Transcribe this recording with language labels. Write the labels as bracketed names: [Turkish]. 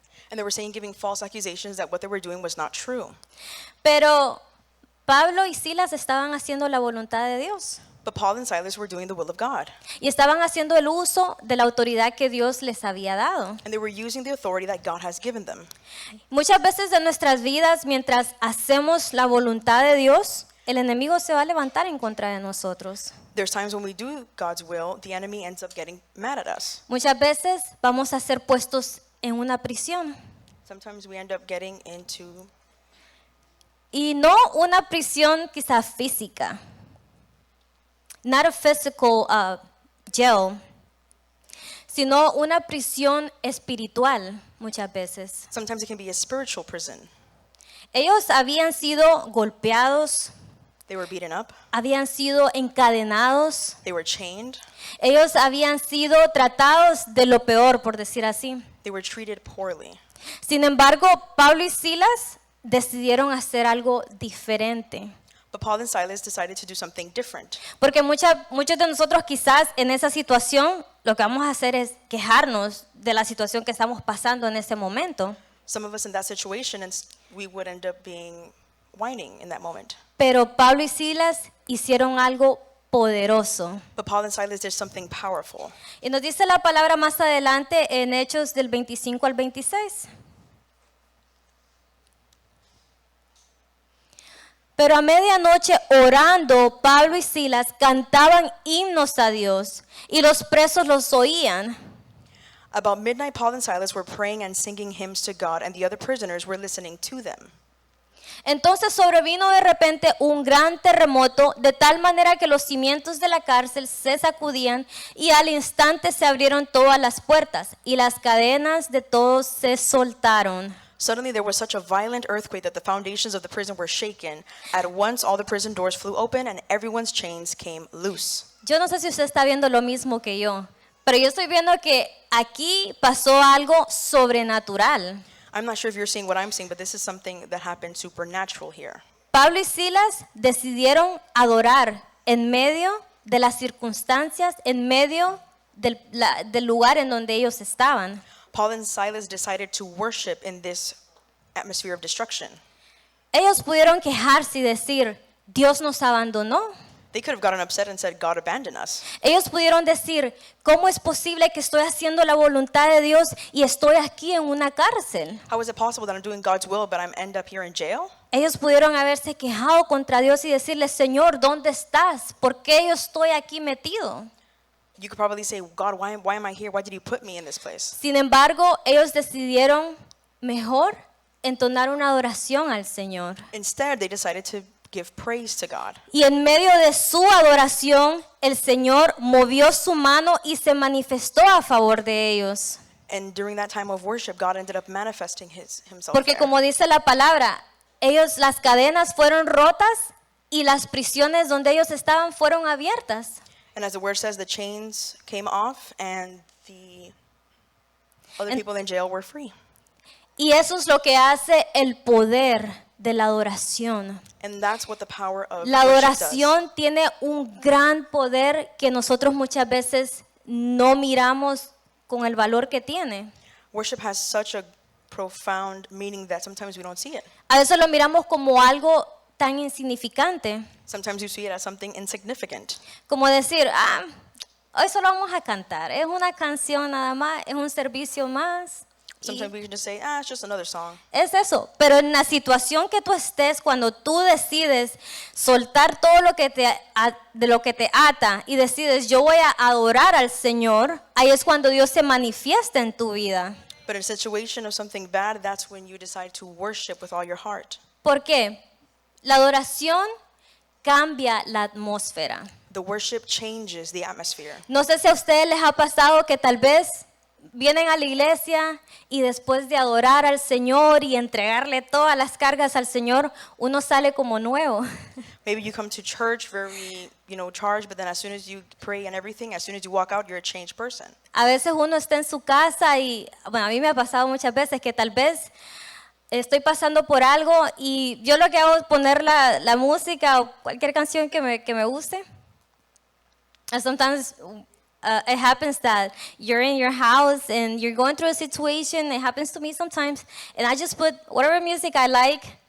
[English] And they were saying, giving false accusations that what they were doing was not true. [Spanish] Pero Pablo y Silas estaban haciendo la voluntad de Dios. [English] But Paul and Silas were doing the will of God. [Spanish] Y estaban haciendo el uso de la autoridad que Dios les había dado. [English] And they were using the authority that God has given them. [Spanish] Muchas veces en nuestras vidas, mientras hacemos la voluntad de Dios, el enemigo se va a levantar en contra de nosotros. [English] There's times when we do God's will, the enemy ends up getting mad at us. [Spanish] Muchas veces vamos a ser puestos en una prisión. [English] Sometimes we end up getting into, [Spanish] Y no una prisión quizá física. [English] Not a physical jail. [Spanish] Sino una prisión espiritual muchas veces. [English] sometimes it can be a spiritual prison. [Spanish] Ellos habían sido golpeados, [English] They were beaten up. [Spanish] habían sido encadenados, [English] They were chained. [Spanish] ellos habían sido tratados de lo peor, por decir así. [English] They were treated poorly. [Spanish] Sin embargo, Pablo y Silas decidieron hacer algo diferente. [English] But Paul and Silas decided to do something different. [Spanish] Porque muchos de nosotros quizás en esa situación lo que vamos a hacer es quejarnos de la situación que estamos pasando en ese momento. [English] Some of us in that situation, and we would end up being whining in that moment. [Spanish] Pero Pablo y Silas hicieron algo poderoso. [English] But Paul and Silas did something powerful. [Spanish] Y nos dice la palabra más adelante en Hechos del 25 al 26. Pero a medianoche orando, Pablo y Silas cantaban himnos a Dios y los presos los oían. [English] About midnight, Paul and Silas were praying and singing hymns to God, and the other prisoners were listening to them. Entonces sobrevino de repente un gran terremoto, de tal manera que los cimientos de la cárcel se sacudían y al instante se abrieron todas las puertas y las cadenas de todos se soltaron. Suddenly there was such a violent earthquake that the foundations of the prison were shaken. At once all the prison doors flew open and everyone's chains came loose. [Spanish] Yo no sé si usted está viendo lo mismo que yo, pero yo estoy viendo que aquí pasó algo sobrenatural. [English] I'm not sure if you're seeing what I'm seeing, but this is something that happened supernatural here. [Spanish] Pablo y Silas decidieron adorar en medio de las circunstancias, en medio del lugar en donde ellos estaban. [English] Paul and Silas decided to worship in this atmosphere of destruction. [Spanish] Ellos pudieron quejarse y decir, Dios nos abandonó. [English] They could have gotten upset and said, God abandoned us. [Spanish] Ellos pudieron decir, ¿cómo es posible que estoy haciendo la voluntad de Dios y estoy aquí en una cárcel? [English] How is it possible that I'm doing God's will, but I'm end up here in jail? [Spanish] Ellos pudieron haberse quejado contra Dios y decirle, Señor, ¿dónde estás? ¿Por qué yo estoy aquí metido? [English] You could probably say, God, why am I here? Why did you put me in this place? [Spanish] Sin embargo, ellos decidieron mejor entonar una adoración al Señor. [English] Instead, they decided to give praise to God. [Spanish] Y en medio de su adoración, el Señor movió su mano y se manifestó a favor de ellos. [English] And during that time of worship, God ended up manifesting himself [Spanish] Porque [English] there. [Spanish] como dice la palabra, las cadenas fueron rotas y las prisiones donde ellos estaban fueron abiertas. [English] And as the word says, the chains came off and the other people in jail were free. [Spanish] Y eso es lo que hace el poder de la adoración. [English] And that's what the power of [Spanish] La [English] worship does. [Spanish] adoración tiene un gran poder que nosotros muchas veces no miramos con el valor que tiene. [English] Worship has such a profound meaning that sometimes we don't see it. [Spanish] A veces lo miramos como algo tan insignificante, [English] Sometimes you see it as something insignificant. [Spanish] como decir, hoy solo vamos a cantar, es una canción nada más, es un servicio más. y [English] Sometimes we can just say, it's just another song. [Spanish] es eso, pero en la situación que tú estés, cuando tú decides soltar todo lo que de lo que te ata y decides, yo voy a adorar al Señor, ahí es cuando Dios se manifiesta en tu vida. [English] But in a situation of something bad, that's when you decide to worship with all your heart. [Spanish] ¿Por qué? La adoración cambia la atmósfera. [English] The worship changes the atmosphere. [Spanish] No sé si a ustedes les ha pasado que tal vez vienen a la iglesia y después de adorar al Señor y entregarle todas las cargas al Señor, uno sale como nuevo. [English] Maybe you come to church very, charged, but then as soon as you pray and everything, as soon as you walk out, you're a changed person. [Spanish] A veces uno está en su casa y, bueno, a mí me ha pasado muchas veces que tal vez estoy pasando por algo y yo lo que hago es poner la música o cualquier canción que me guste. [English] And sometimes it happens that you're in your house and you're going through a situation. It happens to me sometimes. And I just put whatever music I like.